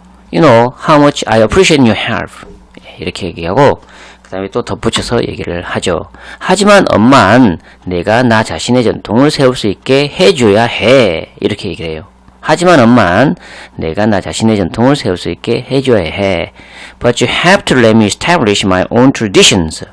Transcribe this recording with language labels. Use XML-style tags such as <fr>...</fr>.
<en>You know how much I appreciate your help.</en> <ko>이렇게 얘기하고 그 다음에 또 덧붙여서 얘기를 하죠. 하지만 엄만 내가 나 자신의 전통을 세울 수 있게 해줘야 해. 이렇게 얘기를 해요. 하지만 엄만 내가 나 자신의 전통을 세울 수 있게 해줘야 해.</ko> <en>But you have to let me establish my own traditions.</en>